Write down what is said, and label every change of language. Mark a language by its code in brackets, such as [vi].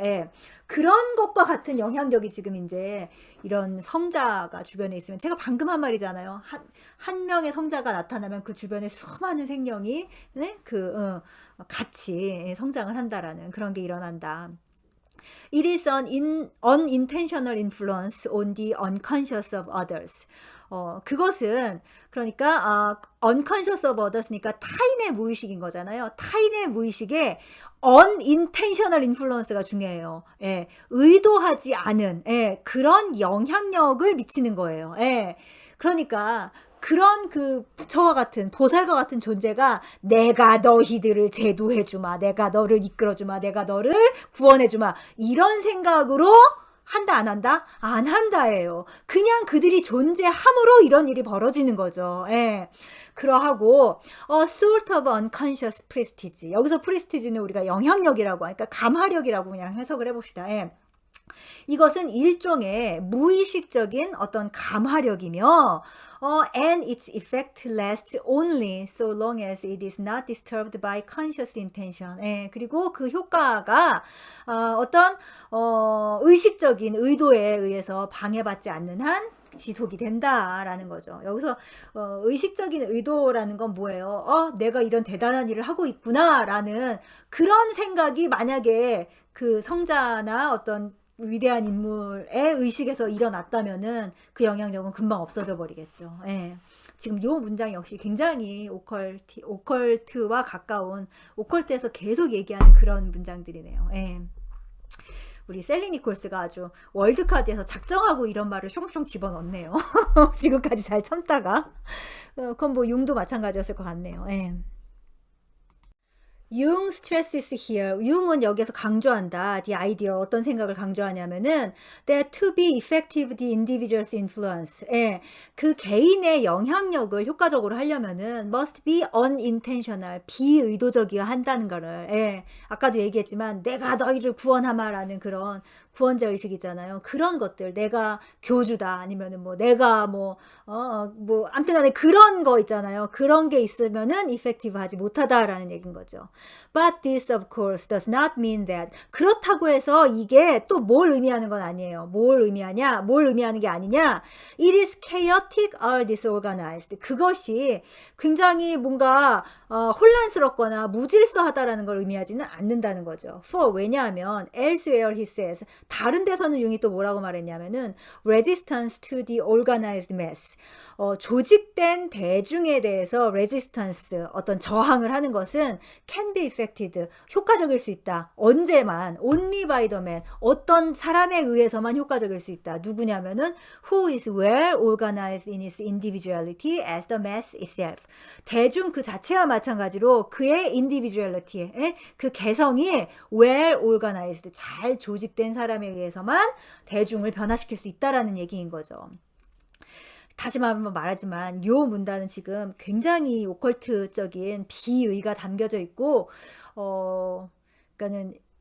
[ko] 예, 그런 것과 같은 영향력이 지금 이제 이런 성자가 주변에 있으면, 제가 방금 한 말이잖아요. 한 명의 성자가 나타나면 그 주변에 수많은 생명이 네? 같이 성장을 한다라는 그런 게 일어난다. [en] It is an unintentional influence on the unconscious of others. [ko] 그것은 그러니까 [en] unconscious of others [ko] 니까 타인의 무의식인 거잖아요. 타인의 무의식에 [en] unintentional influence [ko] 가 중요해요. 예, 의도하지 않은 그런 영향력을 미치는 거예요. 예, 그러니까 그런 그 부처와 같은 보살과 같은 존재가 내가 너희들을 제도해주마, 내가 너를 이끌어주마, 내가 너를 구원해주마, 이런 생각으로 한다 안 한다? 안 한다예요. 그냥 그들이 존재함으로 이런 일이 벌어지는 거죠. 예. 그러하고 [en] sort of unconscious prestige. [ko] 여기서 prestige는 우리가 영향력이라고 하니까 감화력이라고 그냥 해석을 해봅시다. 예. 이것은 일종의 무의식적인 어떤 감화력이며 [en] and its effect lasts only so long as it is not disturbed by conscious intention. [ko] 예, 그리고 그 효과가 어떤 의식적인 의도에 의해서 방해받지 않는 한 지속이 된다라는 거죠. 여기서 의식적인 의도라는 건 뭐예요? 내가 이런 대단한 일을 하고 있구나라는 그런 생각이 만약에 그 성자나 어떤 위대한 인물의 의식에서 일어났다면은 그 영향력은 금방 없어져 버리겠죠. 예. 지금 요 문장 역시 굉장히 오컬트와 가까운, 오컬트에서 계속 얘기하는 그런 문장들이네요. 예. 우리 셀리 니콜스가 아주 월드카드에서 작정하고 이런 말을 숑숑 집어넣네요. 지금까지 잘 참다가. 그건 뭐 융도 마찬가지였을 것 같네요. [en] 예. 융 stresses here. [ko] 융은 여기서 강조한다. [en] The idea. [ko] 어떤 생각을 강조하냐면은 [en] that to be effective the individual's influence. [ko] 예. 그 개인의 영향력을 효과적으로 하려면은 [en] must be unintentional. [ko] 비의도적이어야 한다는 거를. 예. 아까도 얘기했지만 내가 너희를 구원하마라는 그런 구원자 의식이잖아요. 그런 것들, 내가 교주다, 아니면은 뭐 내가 아무튼 간에 그런 거 있잖아요. 그런 게 있으면은 effective 하지 못하다라는 얘기인 거죠. [en] But this of course does not mean that. [ko] 그렇다고 해서 이게 또 뭘 의미하는 건 아니에요. 뭘 의미하는 게 아니냐. [en] It is chaotic or disorganized. [ko] 그것이 굉장히 뭔가 혼란스럽거나 무질서하다라는 걸 의미하지는 않는다는 거죠. [en] For [ko] 왜냐하면 [en] elsewhere he says, [ko] 다른 데서는 융이 또 뭐라고 말했냐면은 [en] resistance to the organized mass. [ko] 조직된 대중에 대해서 resistance, 어떤 저항을 하는 것은 [en] can be effected, [ko] 효과적일 수 있다. 언제만, [en] only by the man, [ko] 어떤 사람에 의해서만 효과적일 수 있다. 누구냐면은 [en] who is well organized in his individuality as the mass itself. [ko] 대중 그 자체와 마찬가지로 그의 individuality, 그 개성이 [en] well organized, [ko] 잘 조직된 사람에 의해서만 대중을 변화시킬 수 있다라는 얘기인 거죠. 다시 한번 말하지만 요 문단은 지금 굉장히 오컬트적인 비의가 담겨져 있고 그러니까는